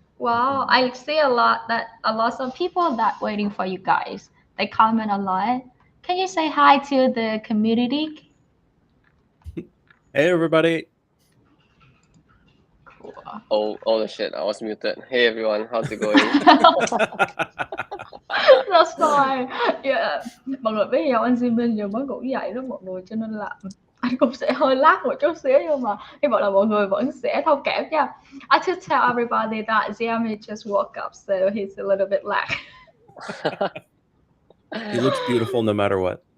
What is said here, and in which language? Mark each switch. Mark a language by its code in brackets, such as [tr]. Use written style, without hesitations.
[en] Wow, I see a lot of people that waiting for you guys. They comment a lot. Can you say hi to the community? Hey everybody. Cool. Oh the shit, I was muted. Hey everyone, how's it going? That's fine. Yeah. [vi] Mọi người biết giờ anh Jimin giờ mới ngủ dậy đó mọi người, cho nên là anh cũng sẽ hơi lag một chút xíu, nhưng mà hy vọng là mọi người vẫn sẽ thông cảm nha. [en] I should tell everybody that Ziami just woke up, so he's a little bit lag. He looks beautiful no matter what.